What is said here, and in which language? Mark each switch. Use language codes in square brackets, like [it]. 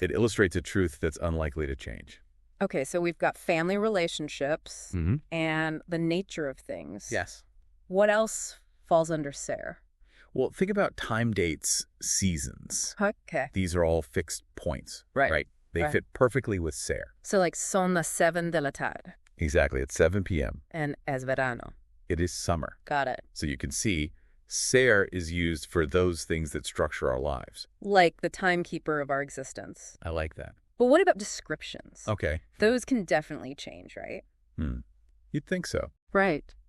[en] It illustrates a truth that's unlikely to change. Okay, so we've got family relationships and the nature of things. Yes. What else falls under ser? Well, think about time, dates, seasons. Okay. These are all fixed points. Right. They fit perfectly with ser. So like [es] son las 7 de la tarde. [en] Exactly. It's 7 p.m. And [es] es verano. [en] It is summer. Got it. So you can see ser is used for those things that structure our lives. Like the timekeeper of our existence. I like that. But what about descriptions? Okay. Those can definitely change, right? You'd think so. Right.